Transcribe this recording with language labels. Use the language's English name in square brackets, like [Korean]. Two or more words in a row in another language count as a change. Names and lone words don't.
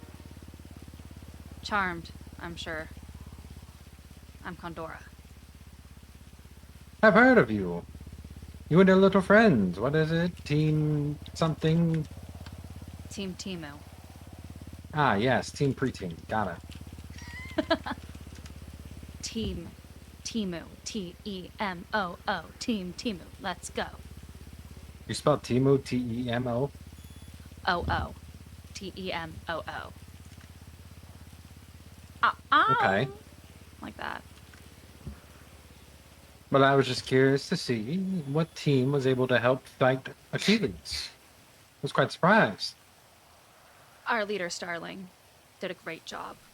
[English] Charmed, I'm sure. I'm Condora. I've heard of you. You and your little friends. What is it? Team something? Team Timu. Ah, yes, Team Preteen. Got it. Team Timu. T-E-M-O-O. Team Timu. Let's go. You spelled Timu, T-E-M-O? O-O. T-E-M-O-O. Okay. Like that. But I was just curious to see what team was able to help fight Achilles. I was quite surprised. Our leader, Starling, did a great job.